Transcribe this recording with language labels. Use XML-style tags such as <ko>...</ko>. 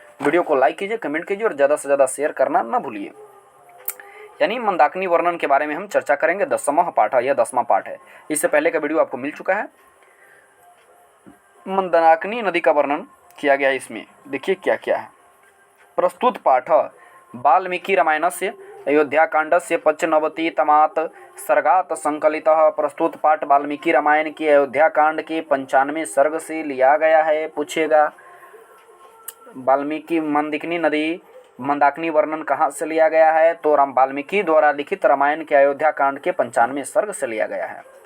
<hi>Video को like कीजिए, comment कीजिए और ज़्यादा से ज़्यादा शेयर करना ना भूलिए। यानी मंदाकिनी वर्णन के बारे में हम चर्चा करेंगे। 10वां पाठ है, यह 10वां पाठ है। इससे पहले का वीडियो आपको मिल चुका है। मंदाकिनी नदी का वर्णन किया गया है। इसमें देखिए क्या क्या है।</hi> <sa>प्रस्तुत पाठ वाल्मीकि रामायणस्य अयोध्याकाण्डस्य 95तमात् सर्गात् संकलितः।</sa> <hi>प्रस्तुत पाठ वाल्मीकि रामायण के अयोध्याकांड के 95वें सर्ग से लिया गया है। पूछेगा वाल्मीकि मंदाकिनी वर्णन कहाँ से लिया गया है, तो राम वाल्मीकि द्वारा लिखित रामायण के अयोध्या कांड के 95वें सर्ग से लिया गया है।</hi>